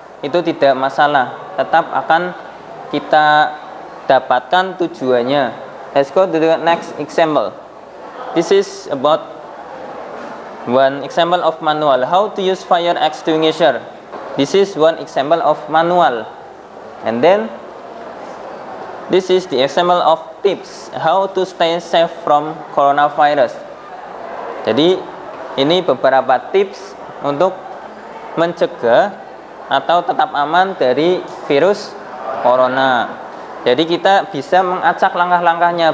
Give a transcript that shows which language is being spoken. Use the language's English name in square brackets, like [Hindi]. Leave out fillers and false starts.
[Indonesian] itu tidak masalah, tetap akan kita dapatkan tujuannya. [English] Let's go to the next example. This is about one example of manual. How to use fire extinguisher. This is one example of manual. And then this is the example of tips how to stay safe from coronavirus. [Indonesian] Jadi ini beberapa tips untuk mencegah atau tetap aman dari virus corona. Jadi kita bisa mengacak langkah-langkahnya.